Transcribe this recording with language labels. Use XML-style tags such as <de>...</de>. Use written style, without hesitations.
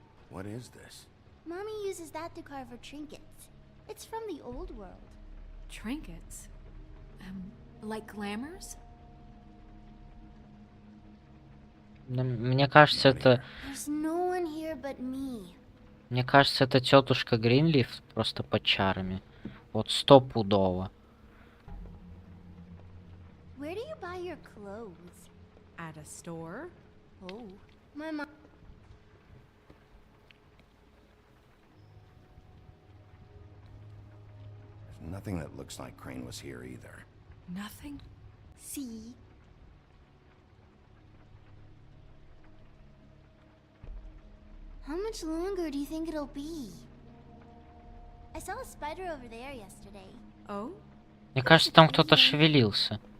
<en>What is this? Mommy uses that to carve her trinkets. It's from the old world. Trinkets? Like glamours?</en> <ru>Мне кажется, это...</ru> <en>There's no one here but me.</en> <ru>Мне кажется, это тетушка Гринлиф просто под чарами. Вот стопудово.</ru> <en>Where do you buy your clothes? At a store? Oh, my mom... There's nothing that looks like Crane was here either. Nothing? See? How much longer do you think it'll be? I saw a spider over there yesterday. Oh?</en> <ru>Мне кажется, там кто-то шевелился.</ru>